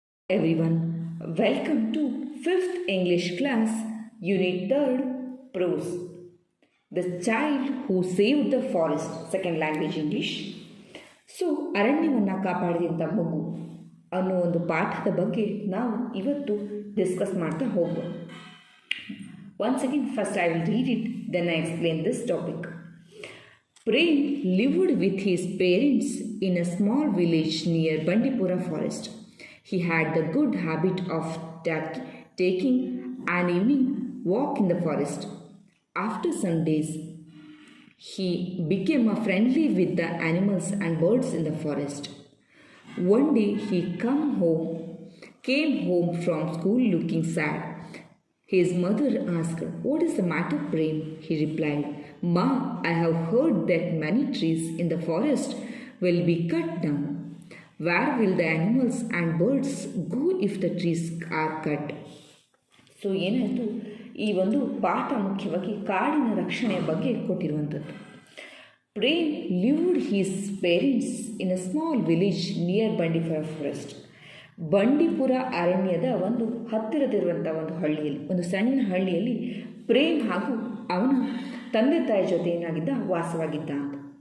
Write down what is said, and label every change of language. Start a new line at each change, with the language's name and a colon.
English: Everyone, welcome to 5th English class, Unit 3rd, Prose. The child who saved the forest, second language English.
Kannada: So ಅರಣ್ಯವನ್ನು ಕಾಪಾಡಿದಂಥ ಮಗು ಅನ್ನೋ ಒಂದು ಪಾಠದ ಬಗ್ಗೆ ನಾವು ಇವತ್ತು ಡಿಸ್ಕಸ್ ಮಾಡ್ತಾ ಹೋಗುವ.
English: Once again, first I will read it, then I explain this topic. Prem lived with his parents in a small village near Bandipura forest. He had the good habit of taking an evening walk in the forest. After some days, he became friendly with the animals and birds in the forest. One day he came home from school looking sad. His mother asked, "What is the matter, Prem?" He replied, "Ma, I have heard that many trees in the forest will be cut down. Where will the animals and birds go if the trees are cut?"
Kannada: So ಏನಾಯಿತು, ಈ ಒಂದು ಪಾಠ ಮುಖ್ಯವಾಗಿ ಕಾಡಿನ ರಕ್ಷಣೆಯ ಬಗ್ಗೆ ಕೊಟ್ಟಿರುವಂಥದ್ದು.
English: Prem lived his parents in a small village near Bandipur forest.
Kannada: Bandipur ಅರಣ್ಯದ ಒಂದು ಹತ್ತಿರದಿರುವಂಥ ಒಂದು ಸಣ್ಣ ಹಳ್ಳಿಯಲ್ಲಿ ಪ್ರೇಮ್ ಹಾಗೂ ಅವನ ತಂದೆ ತಾಯಿ ಜೊತೆ ಏನಾಗಿದ್ದ, ವಾಸವಾಗಿದ್ದ ಅಂತ.